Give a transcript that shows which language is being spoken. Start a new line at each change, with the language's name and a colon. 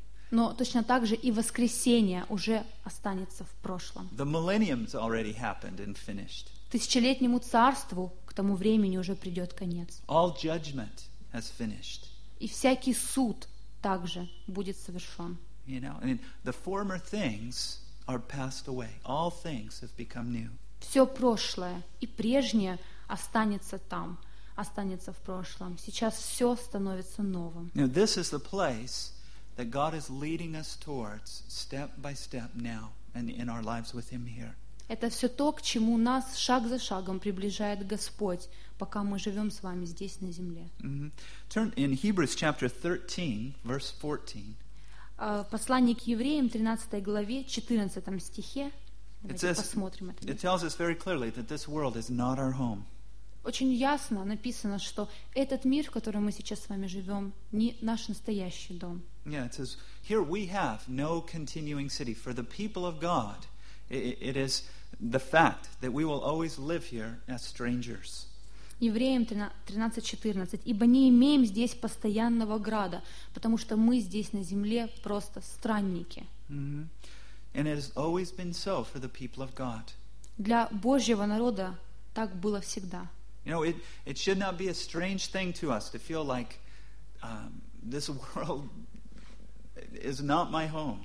Russian: Но точно так же и воскресение уже останется в прошлом.
English: The millennium's already happened and finished.
Russian: Тысячелетнему царству к тому времени уже придет конец.
English: All judgment has finished.
Russian: И всякий суд также будет совершен.
English: You know, I mean, the former things are passed away. All things have become new.
Russian: Все прошлое и прежнее останется там, останется в прошлом. Сейчас все становится новым.
English: Now, this is the place that God is leading us towards step by step now and in our lives with Him here.
Russian: Это все то, к чему нас шаг за шагом приближает Господь, пока мы живем с вами здесь на земле.
English: Mm-hmm. Turn in Hebrews chapter 13, verse 14.
Russian: Послание к евреям, 13 главе, 14 стихе. Давайте посмотрим это.
English: It tells us very clearly that this world is not our home.
Russian: Очень ясно написано, что этот мир, в котором мы сейчас с вами живем, не наш настоящий дом.
English: Yeah, it says, here we have no continuing city. For the people of God, it is the fact that we will always live here as strangers.
Russian: Евреям 13:14. Ибо не имеем здесь постоянного града, потому что мы здесь на земле просто странники. Mm-hmm.
English: And it has always been so for the people of God.
Russian: Для Божьего народа так было всегда.
English: You know, it should not be a strange thing to us to feel like this world is not my home.